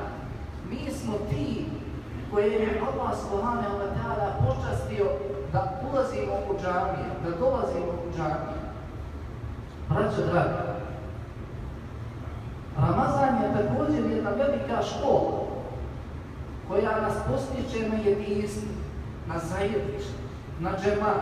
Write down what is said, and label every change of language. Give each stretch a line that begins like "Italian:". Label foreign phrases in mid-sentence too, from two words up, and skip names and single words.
Bosnian: Mi smo ti koje je Allah
Arabic: سبحانه وتعالى
Bosnian: počastio da ulazimo u džamije, da dolazimo u džamije. Braćo draga, Ramazan je također jedna velika škola koja nas postiče na jedinstvu, na zajedništvo, na džemat.